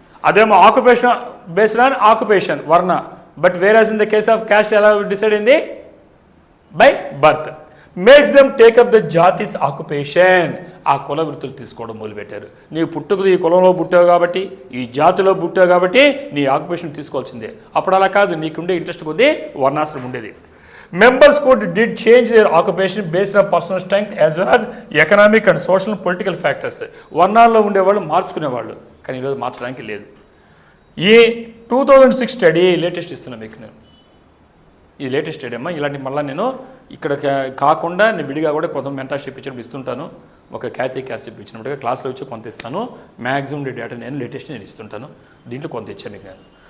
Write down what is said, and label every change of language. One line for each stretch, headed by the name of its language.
English: అదేమో occupation based on occupation varna. But whereas in the case of caste
Telugu: ఎలా decide అయింది?
English: By birth. Makes them take up the jatis occupation.
Telugu: ఆ కుల వృత్తులు తీసుకోవడం మొదలుపెట్టారు. నీవు పుట్టుకు ఈ కులంలో పుట్టావు కాబట్టి, ఈ జాతిలో పుట్టావు కాబట్టి నీ ఆక్యుపేషన్ తీసుకోవాల్సిందే. అప్పుడు అలా కాదు, నీకుండే ఇంట్రెస్ట్ కొద్దీ వర్ణాశ్రమం ఉండేది.
English: Members could did change their occupation based on personal strength as well as economic and social and political factors.
Telugu: వర్ణాల్లో ఉండేవాళ్ళు మార్చుకునేవాళ్ళు, కానీ ఈరోజు మార్చడానికి లేదు. ఈ 2006 స్టడీ లేటెస్ట్ ఇస్తున్నాను మీకు నేను. ఈ లేటెస్ట్ స్టడీ అమ్మా. ఇలాంటి మళ్ళీ నేను ఇక్కడ కాకుండా నేను విడిగా కూడా కొంత మెంటర్షిప్ ఇచ్చినప్పుడు ఇస్తుంటాను. ఒక క్యాసిప్ ఇచ్చినట్టుగా క్లాస్లో వచ్చి కొంత ఇస్తాను. మ్యాక్సిమం డేటా నేను లేటెస్ట్ నేను ఇస్తుంటాను. దీంట్లో కొంత ఇచ్చాను మీకు నేను.